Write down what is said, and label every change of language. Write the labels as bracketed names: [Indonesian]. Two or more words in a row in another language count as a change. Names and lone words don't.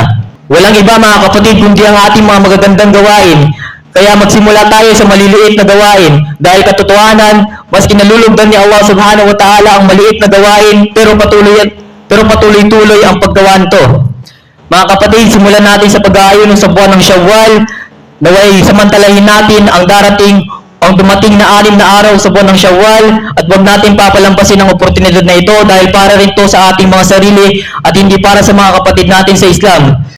[Filipino] Walang iba mga kapatid kundi ang ating mga magagandang gawain. Kaya magsimula tayo sa maliliit na gawain dahil katotohanan, mas kinalulugdan ni Allah [Arabic] سبحانه وتعالى [Filipino] ang maliit na gawain pero patuloy-tuloy ang paggawa nito. Mga kapatid, simulan natin sa pag-aayon sa buwan ng Shawwal, naway samantalahin natin ang dumating na 6 na araw sa buwan ng Shawwal at huwag natin papalampasin ang oportunidad na ito dahil para rin ito sa ating mga sarili at hindi para sa mga kapatid natin sa Islam.